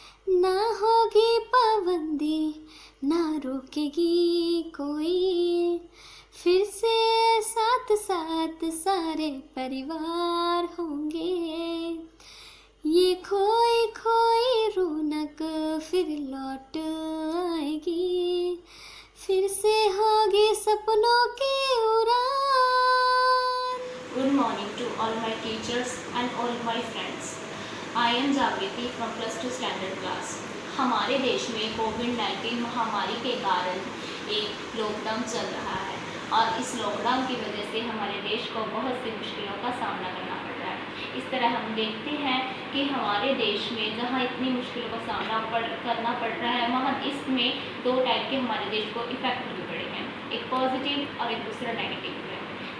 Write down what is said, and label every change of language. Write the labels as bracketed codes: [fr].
[hi] ना होगी पाबंदी, ना रोकेगी कोई, फिर से साथ साथ सारे परिवार होंगे। ये खोई खोई रौनक फिर लौट आएगी, फिर से होगी सपनों की उड़ान। [en] Good morning to all my teachers and all my friends. I am Jagriti from +2 standard class. [hi] हमारे देश में कोविड-19 महामारी के कारण एक लॉकडाउन चल रहा है और इस लॉकडाउन की वजह से हमारे देश को बहुत सी मुश्किलों का सामना करना पड़ रहा है। इस तरह हम देखते हैं कि हमारे देश में जहां इतनी मुश्किलों का सामना करना पड़ रहा है, वहां इसमें दो टाइप के हमारे देश को इफ़ेक्ट भी पड़े हैं, एक पॉजिटिव और एक दूसरा नेगेटिव इफेक्ट।